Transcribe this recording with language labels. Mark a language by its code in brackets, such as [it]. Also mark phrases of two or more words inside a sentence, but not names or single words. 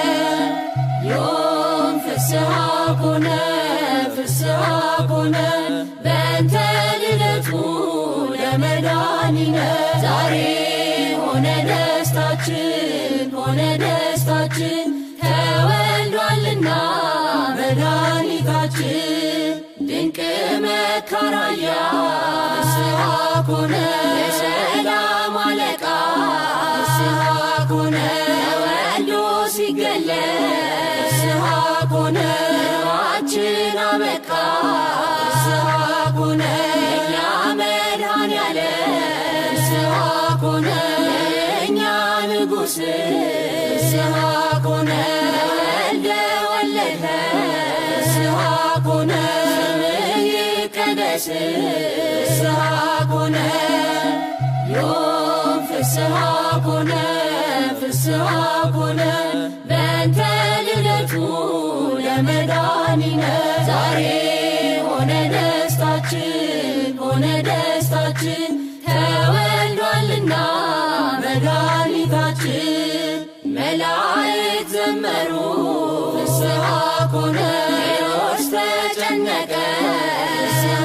[gez] ዮም ፍስሐ ኮነ ፍስሐ ኮነ በእንተ ልደቱ ለመድኃኒነ [am] ዛሬ ሆነ ደስታችን ሆነ ደስታችን ተወልዷልና መድኃኒታችን ድንቅ መካራያ [gez] ፍስሐ ኮነ [am] የሰላም አለቃ ፍስሐ [gez] ኮነ [am] ተወልዶ ሲገለጥ [gez] ፍስሐ ኮነ [am] ሕልማችን አበቃ [gez] ፍስሐ ኮነ [am] የእኛ መድኃኒዓለም [gez] ፍስሐ ኮነ [am] የእኛ ንጉሥ [gez] ፍስሐ ኮነ ተወልደ ወለደ ፍስሐ ኮነ [am] ስምህ ይቀደስ [gez] ፍስሐ ኮነ ዮም ፍስሐ ኮነ ፍስሐ ኮነ በእንተ ልደቱ ለመድኃኒነ [am] ዛሬ ሆነ ደስታችን ሆነ ደስታችን ተወልዷልና መድኃኒታችን መላእክት ዘመሩ [gez] ፍስሐ ኮነ [am] ሄሮድስ ተጨነቀ ፍስሐ